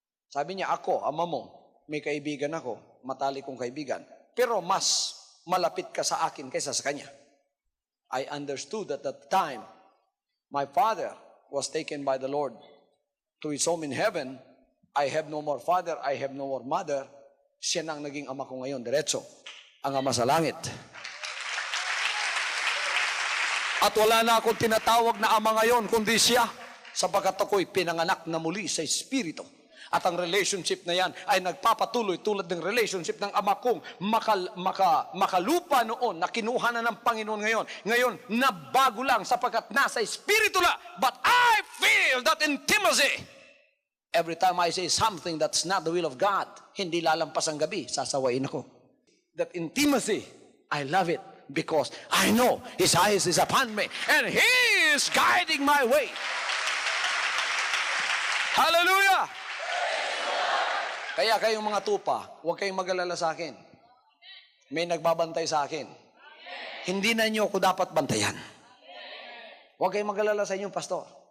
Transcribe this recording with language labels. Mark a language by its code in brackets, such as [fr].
[tl] Sabi niya, ako, ama mo, may kaibigan ako, matalik kong kaibigan, pero mas malapit ka sa akin kaysa sa kanya. [en] I understood that at the time, my father was taken by the Lord to his home in heaven. I have no more father, I have no more mother. [tl] Siya na ang naging ama ko ngayon, diretso, ang ama sa langit. At wala na akong tinatawag na ama ngayon, kundi siya, sapagkat ako'y pinanganak na muli sa Espiritu. At ang relationship na yan ay nagpapatuloy tulad ng relationship ng ama kong makalupa noon, na kinuha na ng Panginoon ngayon. Ngayon, nabago lang sapagkat nasa Espiritu na. [en] But I feel that intimacy. Every time I say something that's not the will of God, [tl] hindi lalampas ang gabi, sasawain ako. [en] That intimacy, I love it. Because I know His eyes is upon me and He is guiding my way. Hallelujah! [tl] Kaya kayong mga tupa, huwag kayong mag-alala sa akin. May nagbabantay sa akin. Hindi na niyo ako dapat bantayan. Huwag kayong mag-alala sa inyong pastor.